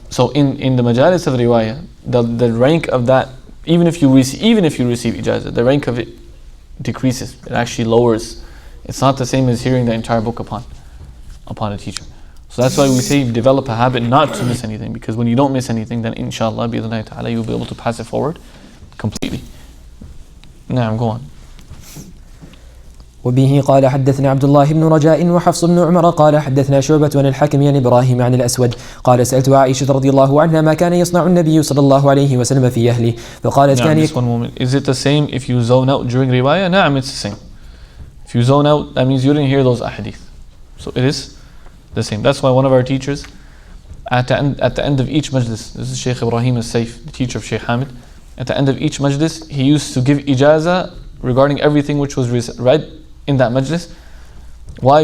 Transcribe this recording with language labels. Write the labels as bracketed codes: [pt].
[en] So in the majalis of riwayah, the rank of that, even if you receive ijazah, the rank of it decreases. It actually lowers. It's not the same as hearing the entire book upon a teacher. So that's why we say develop a habit not to miss anything, because when you don't miss anything, then [ar] inshallah bi'idhnillahi ta'ala [en] you'll be able to pass it forward completely. Now go on. [ar] وبه قال حدثنا عبد الله بن رجاء وحفص بن عمر قال حدثنا شعبة عن الحكم عن إبراهيم عن الأسود قال سألت عائشة رضي الله عنها ما كان يصنع النبي صلى الله عليه وسلم في أهله فقالت كان [en] Just one moment. Is it the same if you zone out during riwayah? Naam, it's the same. If you zone out, that means you didn't hear those ahadith. So it is the same. That's why one of our teachers, at the end of each majlis, this is Shaykh Ibrahim al-Saif, the teacher of Shaykh Hamid, at the end of each majlis, he used to give ijazah regarding everything which was read in that majlis. Why?